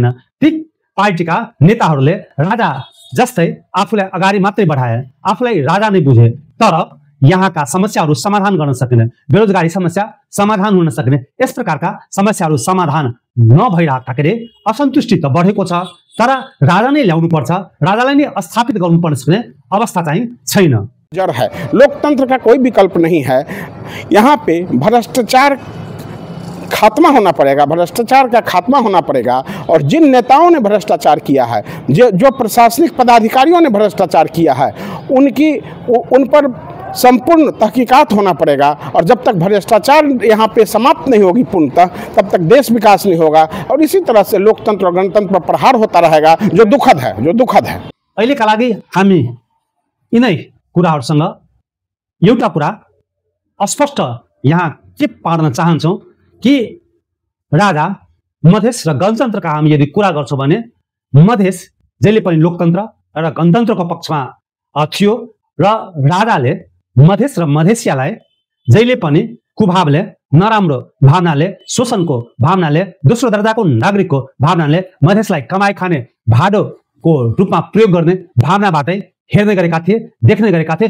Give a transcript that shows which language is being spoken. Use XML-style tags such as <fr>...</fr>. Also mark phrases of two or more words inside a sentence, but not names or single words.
<ne>ती पार्टीका नेताहरूले राजा जस्तै आफूलाई अगाडि मात्रै बढाए, आफूलाई राजा नै बुझे, तर यहाँका समस्याहरू समाधान गर्न सकेन। बेरोजगारी समस्या समाधान हुन सकेन। यस प्रकारका समस्याहरू समाधान नभइराख्दाखेरि असन्तुष्टि त बढेको छ, तर राजा नै ल्याउनु पर्छ, राजालाई नै स्थापित गर्नुपर्ने सक्ने अवस्था चाहिँ छैन।</ne> <hi>जड़ है, लोकतंत्र का कोई विकल्प नहीं है। यहाँ पे भ्रष्टाचार खात्मा होना पड़ेगा, भ्रष्टाचार का खात्मा होना पड़ेगा। और जिन नेताओं ने भ्रष्टाचार किया है, जो प्रशासनिक पदाधिकारियों ने भ्रष्टाचार किया है, उन पर संपूर्ण तहकीकात होना पड़ेगा। और जब तक भ्रष्टाचार यहाँ पे समाप्त नहीं होगी पूर्णतः, तब तक देश विकास नहीं होगा। और इसी तरह से लोकतंत्र और गणतंत्र पर प्रहार होता रहेगा, जो दुखद है।</hi> <ne>अहिलेका लागि हामी यिनै कुराहरूसँग एउटा कुरा स्पष्ट यहाँ के पार्न चाहन्छौँ कि राजा, मधेस र गणतन्त्रका हामी यदि कुरा गर्छौँ भने मधेस जहिले पनि लोकतन्त्र र गणतन्त्रको पक्षमा थियो, र राजाले मधेस र मधेसियालाई जहिले पनि कुभावले, नराम्रो भावनाले, शोषणको भावनाले, दोस्रो दर्जाको नागरिकको भावनाले मधेसलाई कमाई खाने भाडोको रूपमा प्रयोग गर्ने भावनाबाटै हेर्ने गरेका थिए, देख्ने गरेका थिए।</ne>